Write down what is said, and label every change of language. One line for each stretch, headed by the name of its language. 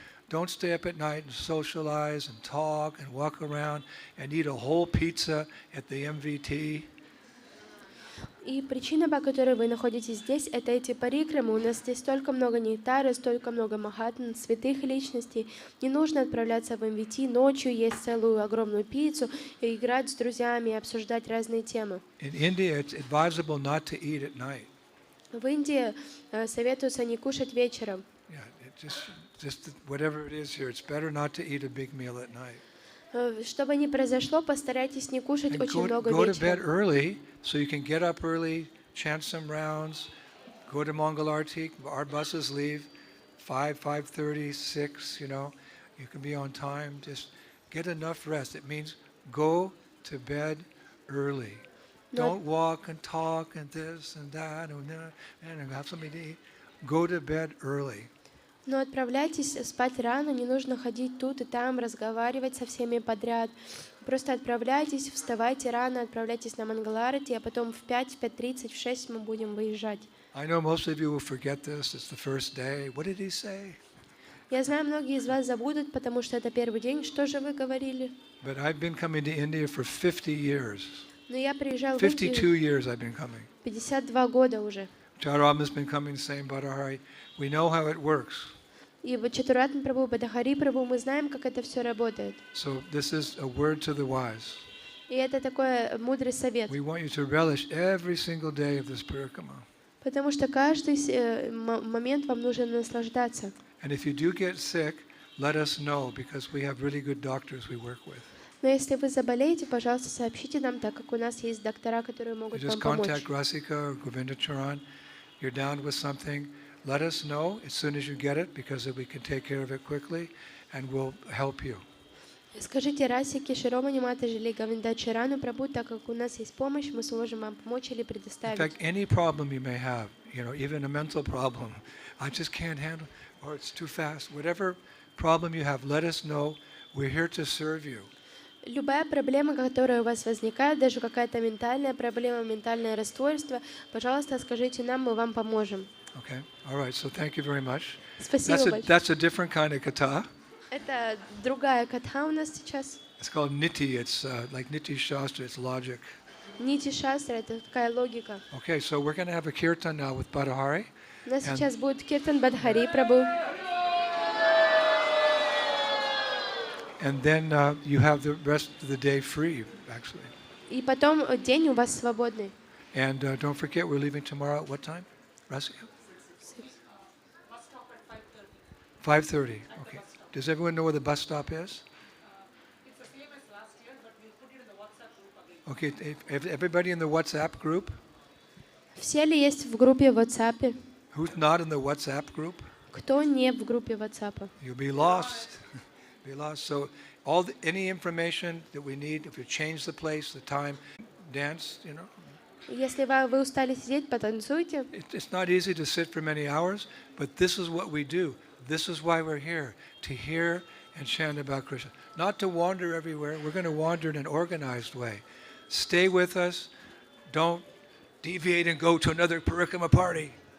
English: Don't stay up at night and socialize and talk and walk around and eat a whole pizza at the MVT.
Russian: И причина, по которой вы находитесь здесь, это эти парикрамы. У нас здесь столько много нектара, столько много махатм, святых личностей. Не нужно отправляться в МВТ ночью, есть целую огромную пиццу, и играть с друзьями, и обсуждать разные темы.
English: In India, it's advisable not to eat at night.
Russian: В Индии советуется не кушать вечером.
English: Yeah, just whatever it is here, it's better not to eat a big meal at night.
Russian: Что бы ни произошло, постарайтесь не кушать очень много вечером.
English: Go to bed
Russian: вечером.
English: early, so you can get up early, chant some rounds, go to Mangalarti. Our buses leave 5:30, 6. You can be on time. Just get enough rest. It means go to bed early. Don't walk and talk and this and that and have something to eat. Go to bed early.
Russian: Но отправляйтесь спать рано, не нужно ходить тут и там, разговаривать со всеми подряд. Просто отправляйтесь, вставайте рано, отправляйтесь на Мангаларати, а потом в 5, 5:30, в 6 мы будем выезжать.
English: I know most of you will forget this. It's the first day. What did he say?
Russian: Я знаю, многие из вас забудут, потому что это первый день. Что же вы говорили?
English: But I've been coming to India for 50 years.
Russian: Но я приезжал в 52 Индию
English: years I've been coming.
Russian: 52 года уже.
English: Charam has been coming to say Bhada Hari. We know how it works.
Russian: И в H.H.Indradyumna Prabhu, Bhada Prabhu, мы знаем, как это все работает.
English: So this is a word to the wise.
Russian: И это такой мудрый совет.
English: We want you to relish every single day of this Parikrama.
Russian: Потому что каждый момент вам нужно наслаждаться.
English: And if you do get sick, let us know because we have really good doctors we work with.
Russian: Но если вы заболеете, пожалуйста, сообщите нам, так как у нас есть доктора, которые могут вам помочь.
English: Just contact Rasika or Govindacharan. You're down with something. Let us know as soon as you get it because we can take care of it quickly and we'll help you.
Russian: Скажите Расике, Широмани Матаджи или Говиндачарану Прабху, так как у нас есть помощь, мы сможем вам помочь или предоставить.
English: In fact, any problem you may have, even a mental problem, I just can't handle, or it's too fast. Whatever problem you have, let us know. We're here to serve you.
Russian: Любая проблема, которая у вас возникает, даже какая-то ментальная проблема, ментальное расстройство, пожалуйста, скажите нам, мы вам поможем.
English: Okay. All right. So thank you very much.
Russian: Спасибо большое.
English: That's a different kind of kata.
Russian: Это другая катха у нас сейчас.
English: It's called niti. It's like niti shastra. It's logic.
Russian: Нити шастра — это такая логика.
English: Okay. So we're going to have a kirtan now with Bada Hari.
Russian: У нас сейчас будет киртан Бадхари Прабhu.
English: And then you have the rest of the day free, actually.
Russian: И потом день у вас свободный.
English: And don't forget, we're leaving tomorrow at what time? Rasika? 5:30. Okay. Does everyone know where the bus stop is? It's the same as last year, but we'll put it in the WhatsApp group again. Okay. Everybody in the WhatsApp group?
Russian: Все ли есть в группе в WhatsApp?
English: Who's not in the WhatsApp group?
Russian: Кто не в группе WhatsApp?
English: You'll be lost. Be lost. So any information that we need, if you change the place, the time, dance, you know.
Russian: Если вы устали сидеть, потанцуйте.
English: It's not easy to sit for many hours, but this is what we do. This is why we're here, to hear and chant about Krishna. Not to wander everywhere. We're going to wander in an organized way. Stay with us. Don't deviate and go to another Parikrama party.